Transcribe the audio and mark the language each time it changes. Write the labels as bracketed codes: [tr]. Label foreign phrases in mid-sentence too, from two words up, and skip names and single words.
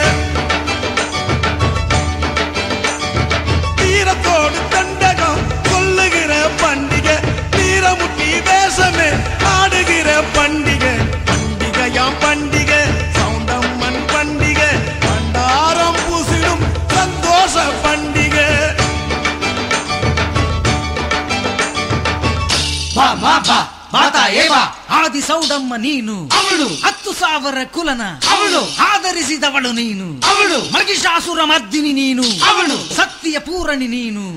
[ta] தீரத்தோடு தண்டகம் சொல்லுகிற பண்டிகை தீரமுட்டி வேஷமே ஆடுகிற பண்டிகை பண்டிகை சவுண்டம்மன் பண்டிகை பண்டாரம் பூசிடும் சந்தோஷ பண்டிகை. [kn] ಬಾ ಮಾ ಬಾ ಮಾತಾಯಿ ಬಾ. ಆದಿ ಸೌಡಮ್ಮ ನೀನು, ಅವಳು 10,000 ಕುಲನ ಅವಳು ಆಧರಿಸಿದವಳು ನೀನು, ಅವಳು ಮಹಿಷಾಸುರ ಮರ್ದಿನಿ ನೀನು, ಅವಳು ಸತ್ಯ ಪೂರಣಿ ನೀನು,